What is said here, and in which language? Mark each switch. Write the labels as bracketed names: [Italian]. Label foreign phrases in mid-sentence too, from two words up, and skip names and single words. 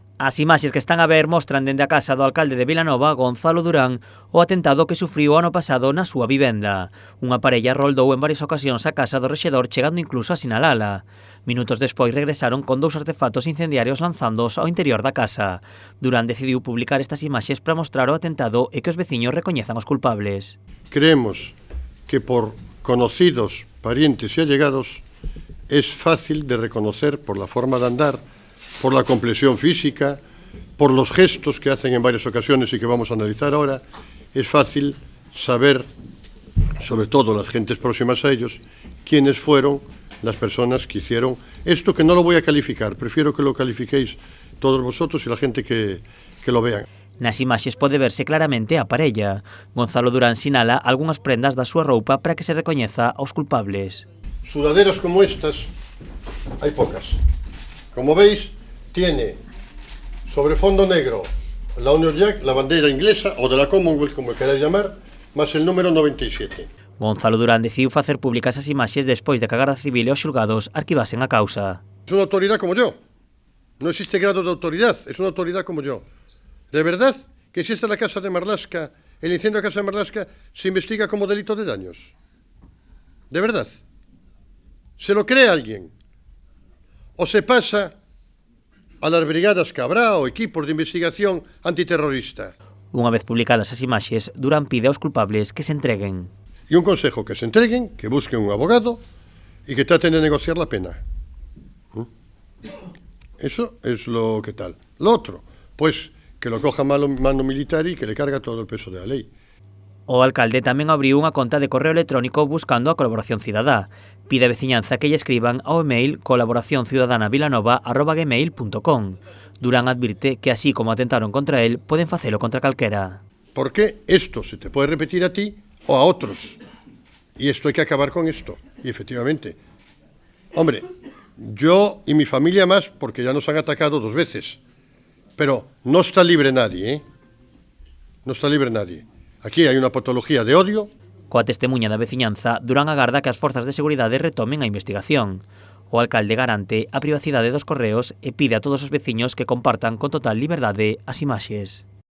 [Galician] As imaxes que están a ver mostran dende a casa do alcalde de Vilanova, Gonzalo Durán, o atentado que sufriu o ano pasado na súa vivenda. Unha parella roldou en varias ocasións a casa do rexedor, chegando incluso a sinalala. Minutos despois regresaron con 2 artefactos incendiarios lanzándoos ao interior da casa. Durán decidiu publicar estas imaxes para mostrar o atentado e que os veciños recoñezan os culpables. [Spanish] Creemos que por conocidos, parientes y allegados es fácil de reconocer por la forma de andar, por la complexión física, por los gestos que hacen en varias ocasiones y que vamos a analizar ahora, es fácil saber, sobre todo las gentes próximas a ellos, quiénes fueron las personas que hicieron esto, que no lo voy a calificar, prefiero que lo califiquéis todos vosotros y la gente que lo vean. [Galician] Nas imaxes pode verse claramente a parella. Gonzalo Durán sinala algunhas prendas da súa roupa para que se recoñeza aos culpables. [Spanish] Sudaderas como estas hay pocas. Como veis, tiene sobre fondo negro la Union Jack, la bandera inglesa o de la Commonwealth, como queráis llamar, más el número 97. [Galician] Gonzalo Durán decidiu facer públicas as imaxes despois de que a Garda Civil e os xulgados arquivasen a causa. [Spanish] Es una autoridad como yo. No existe grado de autoridad, es una autoridad como yo. ¿De verdad que si esta es la casa de Marlaska, el incendio de la casa de Marlaska, se investiga como delito de daños? ¿De verdad? ¿Se lo cree alguien? ¿O se pasa a las brigadas que habrá o equipos de investigación antiterrorista? [Galician] Unha vez publicadas as imaxes, Durán pide aos culpables que se entreguen. [Spanish] Y un consejo, que se entreguen, que busquen un abogado y que traten de negociar la pena. Eso es lo que tal. Lo otro, pues que lo coja mano militar y que le carga todo el peso de la ley. [Galician] O alcalde tamén abriu unha conta de correo electrónico buscando a colaboración cidadá. Pide a veciñanza que lle escriban ao email colaboracionciudadanavilanova@gmail.com. Durán advirte que así como atentaron contra él, poden facelo contra calquera. [Spanish] Porque esto se te puede repetir a ti o a otros. Y esto hay que acabar con esto. Y efectivamente, hombre, yo y mi familia más, porque ya nos han atacado 2 veces. Pero no está libre nadie, ¿eh? No está libre nadie. Aquí hay una patología de odio. [Galician] Coa testemunha da veciñanza, Durán agarda que as forzas de seguridade retomen a investigación. O alcalde garante a privacidade dos correos e pide a todos os veciños que compartan con total liberdade as imaxes.